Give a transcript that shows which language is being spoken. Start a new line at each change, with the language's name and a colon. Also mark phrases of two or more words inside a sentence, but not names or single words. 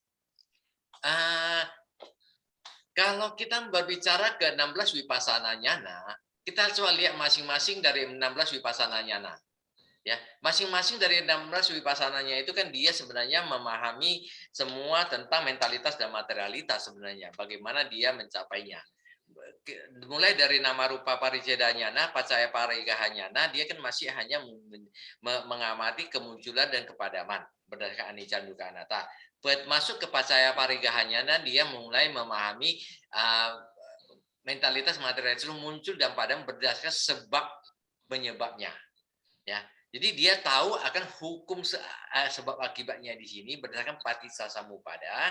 Indonesian: Kalau kita berbicara ke 16
Pali: wipasana nyana,
Indonesian: kita coba lihat masing-masing dari 16
Pali: wipasana nyana.
Indonesian: Ya, masing-masing dari 16 wipasananya itu kan dia sebenarnya memahami semua tentang mentalitas dan materialitas sebenarnya, bagaimana dia mencapainya. Mulai dari
Pali: nama rupa paricedanyana, pacaya parigahanyana,
Indonesian: dia kan masih hanya mengamati kemunculan dan kepadaman berdasarkan
Pali: anicca dukkha anatta.
Indonesian: Masuk ke
Pali: pacaya parigahanyana,
Indonesian: dia mulai memahami mentalitas materialitas muncul dan padam berdasarkan sebab penyebabnya. Ya, jadi dia tahu akan hukum sebab akibatnya di sini berdasarkan paticcasamuppada.